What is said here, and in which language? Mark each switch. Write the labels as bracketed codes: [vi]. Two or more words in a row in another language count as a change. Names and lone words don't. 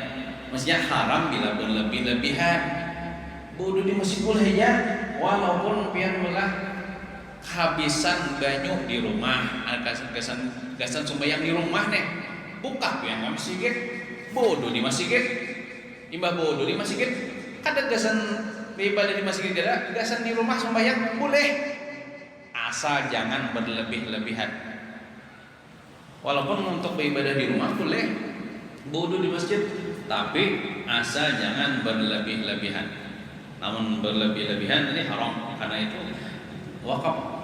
[id] Maksudnya haram bila berlebih-lebihan. [bjn] Wudu di masjid boleh ya, walaupun pian belah kehabisan banyu di rumah, gasan sumbayang di rumah nih, buka pian nggak masjid, wudu di masjid, imbah wudu di masjid, ada gasan ibadah di masjid ada, gasan di rumah sumbayang boleh, [id] asal jangan berlebih-lebihan. Walaupun untuk beribadah di rumah boleh, wudu di masjid, tapi asal jangan berlebih-lebihan. Namun berlebih-lebihan ini haram karena itu wakaf.